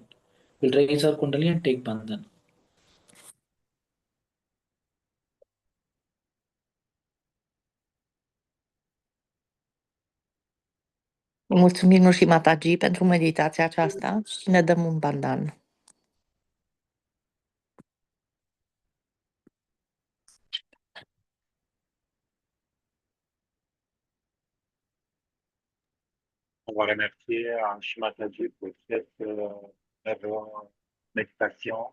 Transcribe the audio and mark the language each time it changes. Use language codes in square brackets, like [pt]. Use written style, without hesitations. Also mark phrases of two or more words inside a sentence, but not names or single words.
[en] We'll raise our Kundalini and take Bandhan. [ro] Mulțumim lui Mataji pentru meditația aceasta și ne dăm un bandan. [fr] On va remercier Shimataji pour cette méditation.